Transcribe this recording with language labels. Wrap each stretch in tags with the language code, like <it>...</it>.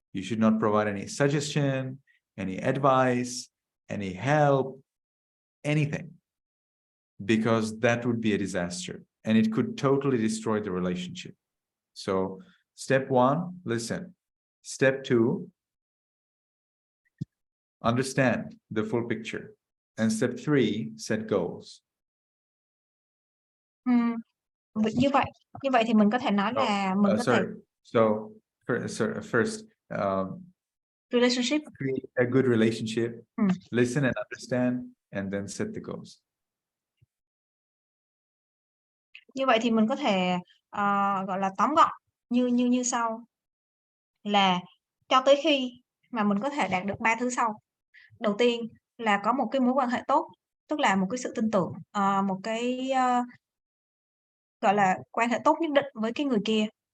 <en>You should not provide any suggestion, any advice, any help, anything, because that would be a disaster and it could totally destroy the relationship. So step 1, listen. Step 2, understand the full picture. And step 3, set goals.</en> <vi>Như vậy thì mình có thể nói là mình có thể...</vi> <en>So first, relationship. Create a good relationship, listen and understand, and then set the goals.</en> <vi>Như vậy thì mình có thể gọi là tóm gọn như sau, là cho tới khi mà mình có thể đạt được 3 thứ sau. Đầu tiên là có một cái mối quan hệ tốt, tức là một cái sự tin tưởng, một cái gọi là quan hệ tốt nhất định với cái người kia.</vi>